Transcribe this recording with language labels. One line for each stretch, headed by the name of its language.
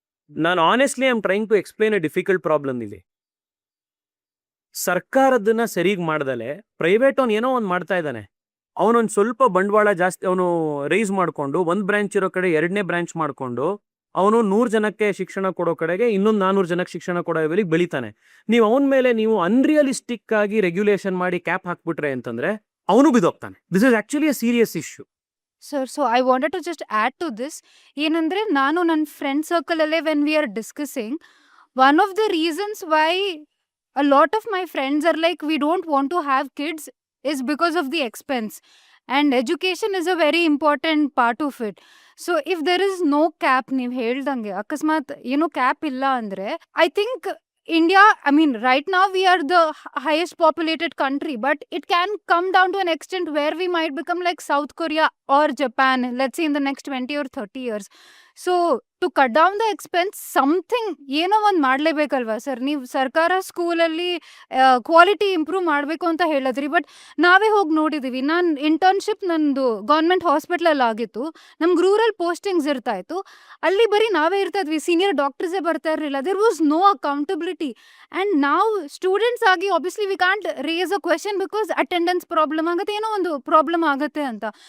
Kannada: ನಾನು
English: honestly I am trying to explain a difficult problem
Kannada: ಇಲ್ಲಿ. ಸರ್ಕಾರದನ್ನ ಸರಿಗ್ ಮಾಡ್ದಲೆ private ಅವ್ನು ಏನೋ ಒಂದು ಮಾಡ್ತಾ ಇದ್ದಾನೆ, ಅವನೊಂದು ಸ್ವಲ್ಪ ಬಂಡವಾಳ ಜಾಸ್ತಿ ಅವನು ರೈಸ್ ಮಾಡಿಕೊಂಡು ಒಂದು ಬ್ರಾಂಚ್ ಇರೋ ಕಡೆ 2ನೇ ಬ್ರಾಂಚ್ ಮಾಡಿಕೊಂಡು ಅವನು 100 ಜನಕ್ಕೆ ಶಿಕ್ಷಣ ಕೊಡೋ ಕಡೆಗೆ ಇನ್ನೊಂದು 400 ಜನಕ್ಕೆ ಶಿಕ್ಷಣ ಕೊಡೋ ಲೆವೆಲಿಗೆ ಬೆಳಿತಾನೆ. ನೀವು ಅವನ ಮೇಲೆ ನೀವು ಅನ್ರಿಯಲಿಸ್ಟಿಕ್ ಆಗಿ ರೆಗ್ಯುಲೇಷನ್ ಮಾಡಿ ಕ್ಯಾಪ್ ಹಾಕ್ಬಿಟ್ರೆ ಅಂತಂದ್ರೆ ಅವನು ಬಿದೋಗ್ತಾನೆ.
English: This is actually a serious issue. Sir, so I wanted to just add to this.
Kannada: ಏನಂದ್ರೆ ನಾನು ನನ್ನ ಫ್ರೆಂಡ್ ಸರ್ಕಲ್ ಅಲ್ಲೇ
English: When we are discussing, one of the reasons why a lot of my friends are like we don't want to have kids is because of the expense, and education is a very important part of it. So if there is no cap,
Kannada: ನೀವು ಹೇಳ್ದಂಗೆ ಅಕಸ್ಮಾತ್ ಏನೋ cap ಇಲ್ಲ ಅಂದ್ರೆ
English: I think India, I mean, right now we are the highest populated country, but it can come down to an extent where we might become like South Korea or Japan, let's say in the next 20 or 30 years. So to cut down the expense, something
Kannada: ಏನೋ ಒಂದು ಮಾಡಲೇಬೇಕಲ್ವಾ sir? ನೀವು ಸರ್ಕಾರ ಸ್ಕೂಲಲ್ಲಿ quality improve ಮಾಡಬೇಕು ಅಂತ ಹೇಳಿದ್ರಿ,
English: but
Kannada: ನಾವೇ ಹೋಗಿ ನೋಡಿದ್ದೀವಿ. ನಾನು ಇಂಟರ್ನ್ಶಿಪ್ ನಂದು ಗೌರ್ಮೆಂಟ್ ಹಾಸ್ಪಿಟ್ಲಲ್ಲಿ ಆಗಿತ್ತು, ನಮ್ಗೆ ರೂರಲ್ ಪೋಸ್ಟಿಂಗ್ಸ್ ಇರ್ತಾ ಇತ್ತು, ಅಲ್ಲಿ ಬರೀ ನಾವೇ ಇರ್ತಾ ಇದ್ವಿ, ಸೀನಿಯರ್ ಡಾಕ್ಟರ್ಸೇ ಬರ್ತಾ ಇರಲಿಲ್ಲ.
English: There was no accountability. And
Kannada: ನಾವು ಸ್ಟೂಡೆಂಟ್ಸ್ ಆಗಿ
English: obviously we can't raise a question because attendance problem
Kannada: ಆಗುತ್ತೆ, ಏನೋ ಒಂದು ಪ್ರಾಬ್ಲಮ್ ಆಗುತ್ತೆ ಅಂತ.